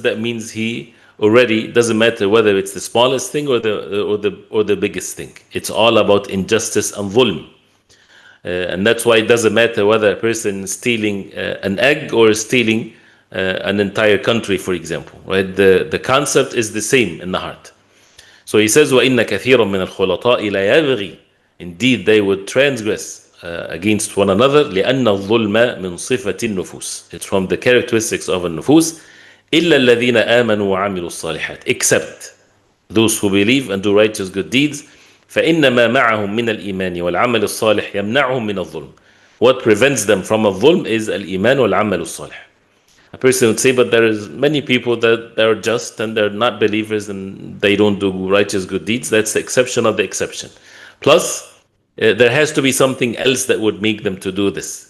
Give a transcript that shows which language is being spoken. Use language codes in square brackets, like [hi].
[en] That means he already doesn't matter whether it's the smallest thing or the biggest thing. It's all about injustice and dhulm. And that's why it doesn't matter whether a person is stealing an egg or stealing an entire country, for example. Right? The concept is the same in the heart. [ar] So he says, وَإِنَّ كَثِيرًا مِنَ الْخُلَطَاءِ لَا يَبْغِي. [en] Indeed, they would transgress against one another. [ar] لأن الظلم من صفة النفوس. [en] It's from the characteristics of a nufus. [ar] إلا الذين آمنوا وعملوا الصالحات. [en] Except those who believe and do righteous good deeds. [ar] فإن ما معهم من الإيمان والعمل الصالح يمنعهم من الظلم. [en] What prevents them from الظلم is [ar] الإيمان والعمل الصالح. [en] A person would say, but there is many people that are just and they're not believers and they don't do righteous good deeds. That's the exception of the exception. Plus, there has to be something else that would make them to do this.